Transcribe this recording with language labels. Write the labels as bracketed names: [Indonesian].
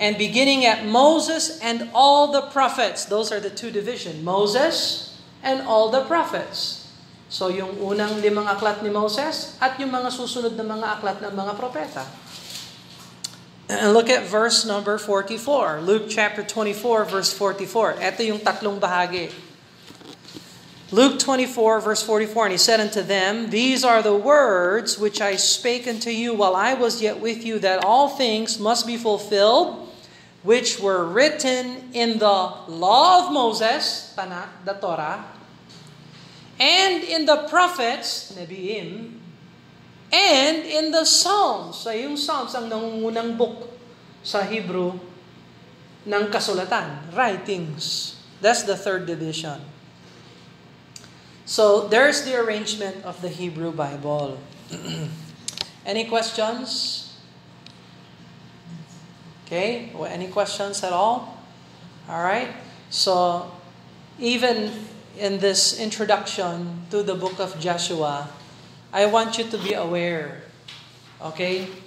[English] And beginning at Moses and all the prophets. Those are the two divisions. Moses and all the prophets. [Filipino] So yung unang 5 aklat ni Moses at yung mga susunod na mga aklat ng mga propeta. [English] And look at verse number 44. Luke chapter 24 verse 44. [Filipino] Ito yung tatlong bahagi. [English] Luke 24 verse 44. And he said unto them, These are the words which I spake unto you while I was yet with you, that all things must be fulfilled, which were written in the law of Moses, Tanakh, the Torah, and in the prophets, Nebiim, and in the Psalms. [Filipino] So yung Psalms ang nangungunang book sa Hebrew ng kasulatan, writings. [English] That's the third division. So there's the arrangement of the Hebrew Bible. Any questions? Okay, any questions at all? All right. So even in this introduction to the book of Joshua, I want you to be aware, okay?